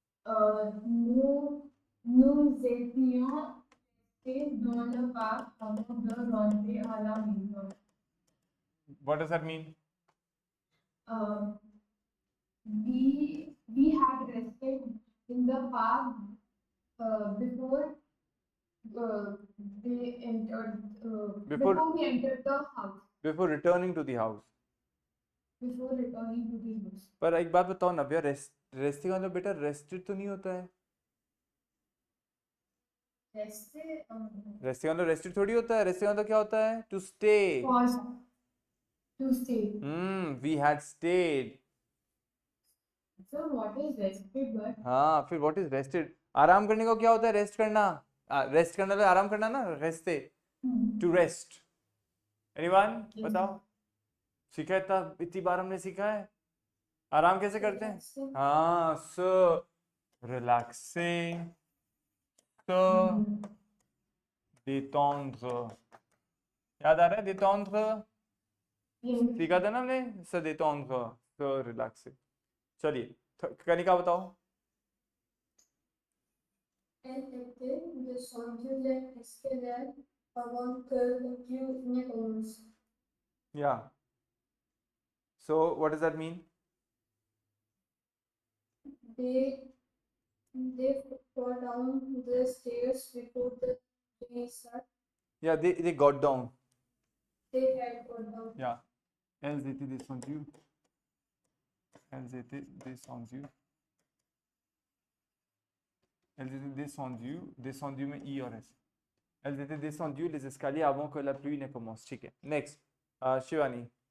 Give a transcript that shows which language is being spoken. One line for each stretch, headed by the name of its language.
French: Nous étions restés dans le parc avant de rentrer à la maison.
English: What does that mean? We had rested in the park before they entered. Before we entered the house. Before returning to the house. Before returning to the house.
Hindi: पर एक बात बताओ नव्या, resting मतलब बेटा rested तो नहीं होता है. रेस्टिंग मतलब रेस्टेड थोड़ी होता है. रेस्टिंग मतलब क्या होता है?
English: To stay. To stay. We had stayed. So what is rested word?
Hindi: हाँ, फिर
English: what is rested?
Hindi: आराम करने को क्या होता है? रेस्ट करना. रेस्ट करना तो आराम करना ना, रेस्टे.
English: To rest. Anyone?
Hindi: बताओ. सीखा है तब, इतनी बार हमने सीखा है. आराम कैसे करते हैं? हाँ, so
French: relaxer, se détendre.
Hindi: याद आ रहा है détendre? सीखा था ना हमने,
French: se détendre, se relaxer.
Hindi: चलिए कनिका बताओ.
French: Elle était descendue l'escalier avant que le cours ne commence.
English: Yeah. So what does that mean? They fall down the stairs before the day start. Yeah, they got down. They had gone down. Yeah.
French: Elles étaient descendues. Elles étaient descendues. Elles étaient descendues. Descendues
Hindi: में I और S.
French: Elles étaient descendues les escaliers avant que la pluie ne commence.
Hindi: ठीक है. Next. Shivani.